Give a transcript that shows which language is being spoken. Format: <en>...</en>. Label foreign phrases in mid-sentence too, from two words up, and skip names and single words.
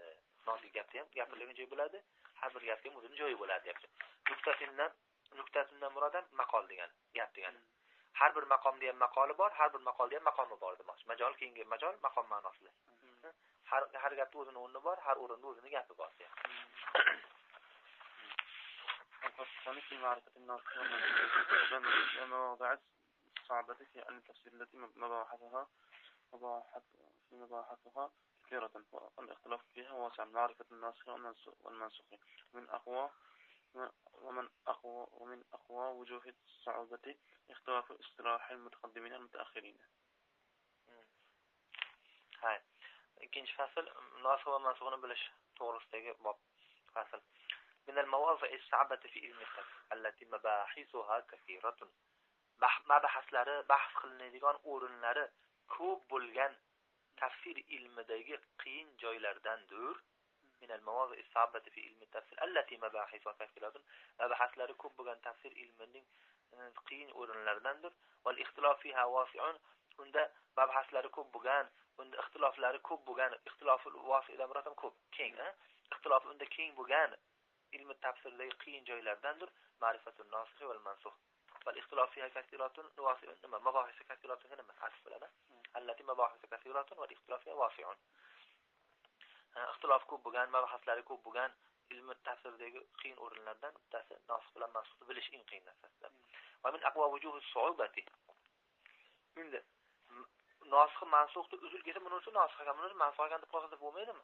<uz>Nozik gapda ham gapirilgan joy bo'ladi, har bir gapga ham o'zining joyi bo'ladi deyapti. Nuqtatindan murod ham maqol degan, gap degani. Har bir maqomda ham maqoli bor, har bir maqolda ham maqomi bor demoqchi. Majol keyingi majol maqom ma'nosida. Har gapda o'zining o'rni bor, har o'rinda o'zining gapi bor deyapti.</uz> <ar>الفصل في معرفة الناس والمنسوخ مواضع الصعبة في التفسير التي مباحثها كثيرة والاختلاف فيها واسع. معرفة الناسخ والمنسوخ ومن أقوى وجوه الصعوبة اختلاف اصطلاح المتقدمين المتأخرين.</ar> <uz>هاي ikinci fasl nasx va mansuxni bilish to'g'risidagi bob fasl.</uz> <ar>من المواضع الصعبة في علم التفسير التي مباحثها كثيرة.</ar> <uz>Mabahaslari, bahs qilinadigan o'rinlari ko'p bo'lgan tafsir ilmidagi qiyin joylardandir.</uz> <ar>من المواضع الصعبة في علم التفسير التي مباحثها كثيرة.</ar> <uz>Mabahaslari ko'p bo'lgan tafsir ilmining qiyin o'rinlaridandir.</uz> <ar>والاختلاف فيها واسع.</ar> <uz>Unda mabahaslari ko'p bo'lgan, unda ixtiloflari ko'p bo'lgan,</uz> <ar>الاختلاف الواسع'</ar> <uz>dan murod ham ko'p, keng, ixtilof unda keng bo'lgan ilm tafsirdagi qiyin joylardandir.</uz> <ar>معرفة الناسخ والمنسوخ. والاختلاف فيها كثيرة واسع.</ar> <uz>Nima</uz> <ar>مباحث كثيرة</ar> <uz>nima asl biladi?</uz> <ar>التي مباحث كثيرة والاختلاف فيها واسع.</ar> <uz>Ixtilof ko'p bo'lgan, mabahaslari ko'p bo'lgan ilm tafsirdagi qiyin o'rinlardan bittasi nasikh bilan mansukhni bilish eng qiyin narsa.</uz> <ar>ومن أقوى وجوه الصعوبة.</ar> <uz>Endi nasikh mansukhni uzul kelsa, buni uchun nasikh ekan, buni mansukh ekan deb qo'ysa bo'lmaydimi?</uz>